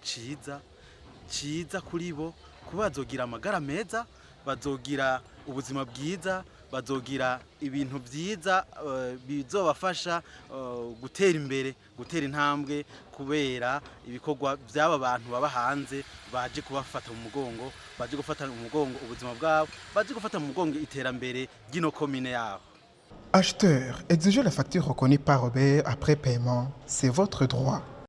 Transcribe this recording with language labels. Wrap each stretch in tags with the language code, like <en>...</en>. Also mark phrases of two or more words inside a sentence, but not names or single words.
<rn>ciza kuri bo, kuba bazogira amagara meza, bazogira ubuzima bwiza, bazogira ibintu byiza bizobafasha gutera imbere, gutera intambwe, kubera ibikorwa by'aba bantu baba hanze baje kubafata mu mugongo, baje gufata mu mugongo ubuzima bwabo, baje gufata mu mugongo iterambere ry'ino commune yabo.</rn> <fr>Acheteur, exiger la facture reconnue par Robert après paiement, c'est votre droit.</fr>